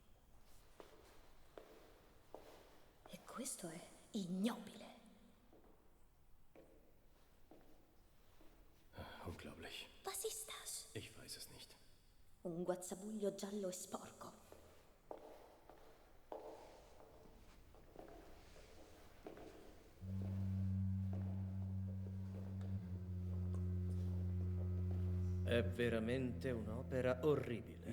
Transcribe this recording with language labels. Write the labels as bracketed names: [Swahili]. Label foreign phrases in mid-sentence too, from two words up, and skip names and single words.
[Italian] E questo è ignobile. [German] Unglaublich. Was ist das? Ich weiß es nicht. [Italian] Un guazzabuglio giallo e sporco. È veramente un'opera orribile.